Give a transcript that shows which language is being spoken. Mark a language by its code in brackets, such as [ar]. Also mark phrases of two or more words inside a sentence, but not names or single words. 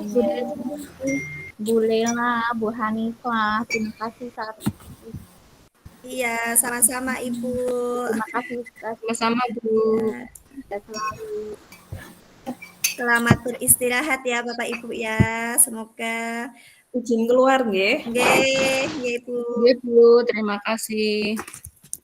[id] Bu Lela, Bu Hanifah, terima kasih. Iya, sama-sama Ibu. Terima kasih. Sama-sama Bu. Selamat beristirahat ya Bapak Ibu ya. Semoga izin keluar nggih. [jv] Nggih, nggih Bu. Nggih Bu, [id] terima kasih.